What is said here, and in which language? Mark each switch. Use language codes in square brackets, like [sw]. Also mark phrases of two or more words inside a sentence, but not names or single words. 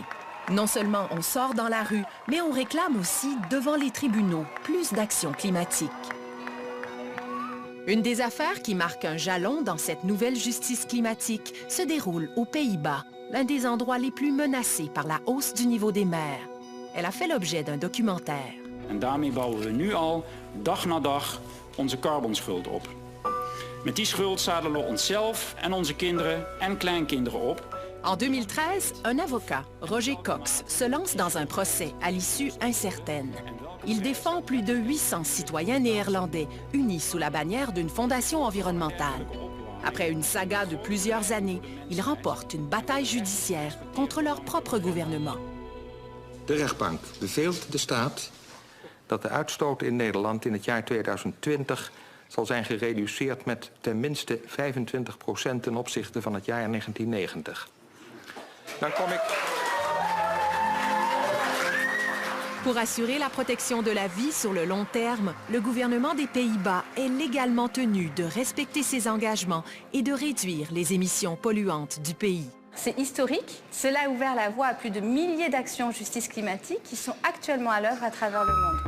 [fr] Non seulement on sort dans la rue, mais on réclame aussi, devant les tribunaux, plus d'action climatique. Une des affaires qui marque un jalon dans cette nouvelle justice climatique se déroule aux Pays-Bas, l'un des endroits les plus menacés par la hausse du niveau des mers. Elle a fait l'objet d'un documentaire. [nl] En daarmee bouwen we nu al dag na dag onze carbonschuld op. Met die schuld zadelen we onszelf en onze kinderen en kleinkinderen op. [fr] En 2013, un avocat, Roger Cox, se lance dans un procès à l'issue incertaine. Il défend plus de 800 citoyens néerlandais unis sous la bannière d'une fondation environnementale. Après une saga de plusieurs années, ils remportent une bataille judiciaire contre leur propre gouvernement. [nl] De rechtbank beveelt de staat dat de uitstoot in Nederland in het jaar 2020 zal zijn gereduceerd met ten minste 25% ten opzichte van het jaar 1990. Dan kom ik... [fr] Pour assurer la protection de la vie sur le long terme, le gouvernement des Pays-Bas est légalement tenu de respecter ses engagements et de réduire les émissions polluantes du pays. C'est historique. Cela a ouvert la voie à plus de milliers d'actions en justice climatique qui sont actuellement à l'œuvre à travers le monde.